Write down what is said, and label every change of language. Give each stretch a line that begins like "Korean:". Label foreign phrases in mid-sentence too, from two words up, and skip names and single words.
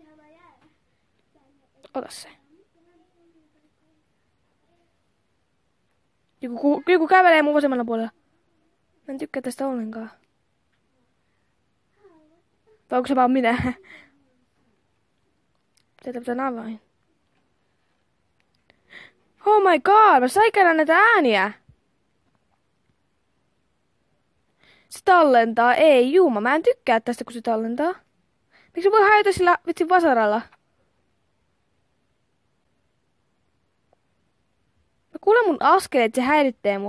Finnish: Ota se. Joku kävelee mun vasemmalla puolella. Mä en tykkää tästä ollenkaan. Vai onko se vaan minä? Tätä pitää avain.
English: Oh my god,
Finnish: mä sain näitä ääniä. Se tallentaa. Ei, Juma, mä en tykkää tästä, kun se tallentaa. Miksi voi hajota sillä vitsin vasaralla? Mä kuulen mun askeleet, se häiritsee mua.